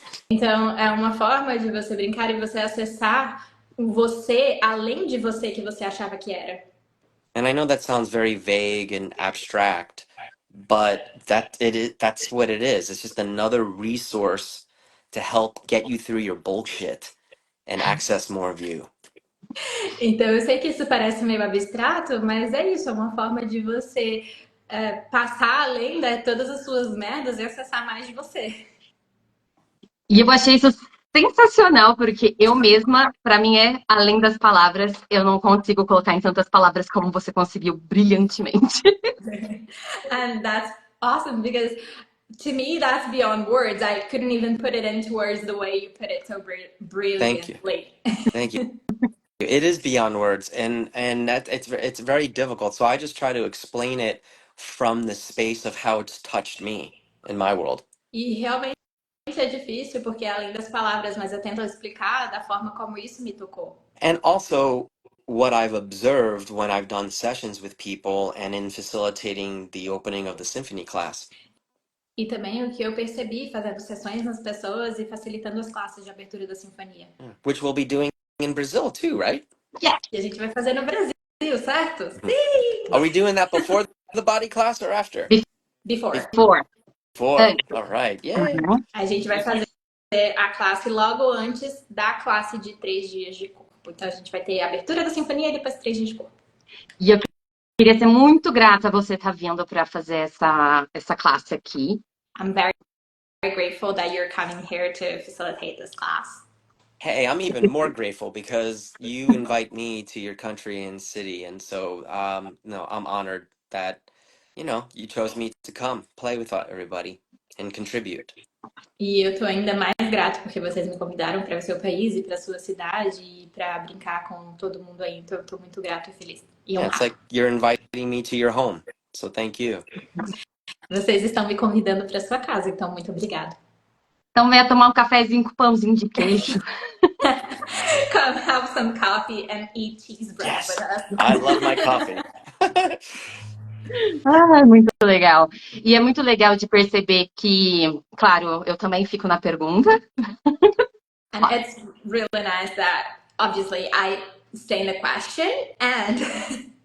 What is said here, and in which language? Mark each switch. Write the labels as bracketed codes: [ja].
[pt] Então, é uma forma de você brincar e você acessar você além de você que você achava que era. [en] And I know that sounds very vague and abstract, but that's what it is. It's just another resource to help get you through your bullshit and access more of you. [pt] Então, eu sei que isso parece meio abstrato, mas é isso, é uma forma de você passar além de todas as suas merdas e acessar mais de você. E eu achei isso sensacional, porque eu mesma, para mim, é além das palavras, eu não consigo colocar em tantas palavras como você conseguiu brilhantemente. [en] And that's awesome because to me that's beyond words. I couldn't even put it into words the way you put it so brilliantly. Thank you. It is beyond words, and that it's very difficult. So I just try to explain it from the space of how it's touched me in my world. [pt] E realmente é difícil porque além das palavras, mas eu tento explicar da forma como isso me tocou. [en] And also what I've observed when I've done sessions with people and in facilitating the opening of the symphony class. [pt] E também o que eu percebi fazendo sessões nas pessoas e facilitando as classes de abertura da sinfonia. [en] Which we'll be doing in Brazil too, right? Yeah. [pt] E a gente vai fazer no Brasil, certo? Sim! [en] Are we doing that before the body class or after? Before. Before. All right. Yay. [pt] A gente vai fazer a classe logo antes da classe de 3 dias de corpo. Então a gente vai ter a abertura da sinfonia e depois 3 dias de corpo. E eu queria ser muito grata a você estar vindo para fazer essa classe aqui. [en] I'm very, very grateful that you're coming here to facilitate this class. Hey, I'm even more grateful because you invite me to your country and city, and so no, I'm honored that you chose me to come play with everybody and contribute. [pt] E eu tô ainda mais grata porque vocês me convidaram para o seu país e para sua cidade e para brincar com todo mundo aí. Então eu tô muito grata e feliz. E [en] It's like you're inviting me to your home, so thank you. [pt] Vocês estão me convidando para sua casa, então muito obrigada. Então venha tomar um cafezinho com pãozinho de queijo. [en] Come have some coffee and eat cheese bread with us. I love my coffee. [pt] Muito legal. E é muito legal de perceber que, claro, eu também fico na pergunta. [en] And it's really nice that obviously I stay in the question and